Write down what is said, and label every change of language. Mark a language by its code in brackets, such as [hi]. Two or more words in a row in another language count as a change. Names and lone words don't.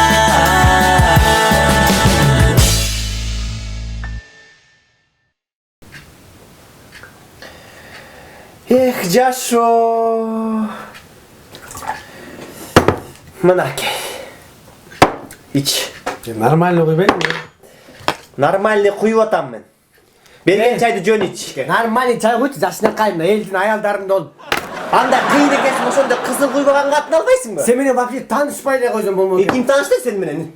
[ky] Жашо. Мына әке. Ич. Нормально куйбайсың ба? Нормальный куюп атам мен. Берген чайды жөн ич. Нормальный чай куйчу, жашынакай мына элдин аялдарында ол. Анда кыйын экенсиң, ошондо кызыл куйбаган катын албайсыңбы? Сен менен вообще таанышпай эле койсоң болмок. Ким таанышты сен менен?